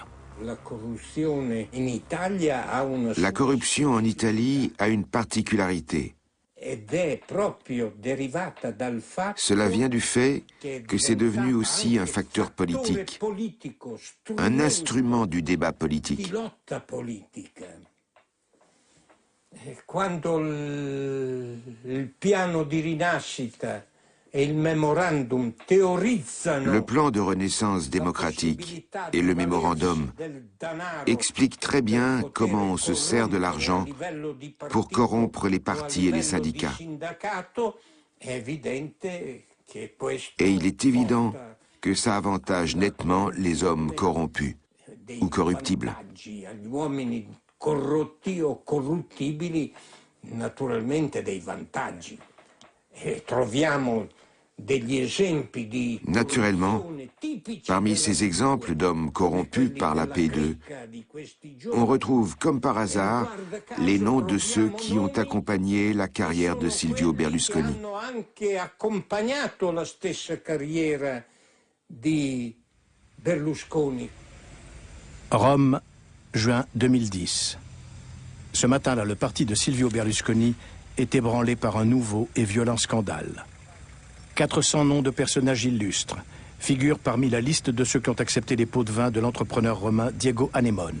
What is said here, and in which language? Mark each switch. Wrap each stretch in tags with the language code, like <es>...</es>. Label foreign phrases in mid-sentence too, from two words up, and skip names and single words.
<fr>La corruption en Italie a une particularité. Cela vient du fait que c'est devenu aussi un facteur politique, un instrument du débat politique.</fr> <it>Quando il piano di rinascita e il memorandum teorizzano</it> <fr>le plan de renaissance démocratique et le mémorandum expliquent très bien comment on se sert de l'argent pour corrompre les partis et les syndicats. Et il est évident que ça avantage nettement les hommes corrompus ou corruptibles.</fr> <it>Corrotti o corruttibili, naturalmente dei vantaggi. E troviamo degli esempi di</it> <fr>Naturellement, parmi ces exemples d'hommes corrompus par la P2, on retrouve comme par hasard les noms de ceux qui ont accompagné la carrière de Silvio Berlusconi.</fr> <it>Hanno anche accompagnato la stessa carriera di Berlusconi.</it> <fr>Rome, juin 2010. Ce matin-là, le parti de Silvio Berlusconi est ébranlé par un nouveau et violent scandale. 400 noms de personnages illustres figurent parmi la liste de ceux qui ont accepté les pots de vin de l'entrepreneur romain Diego Anemone.</fr>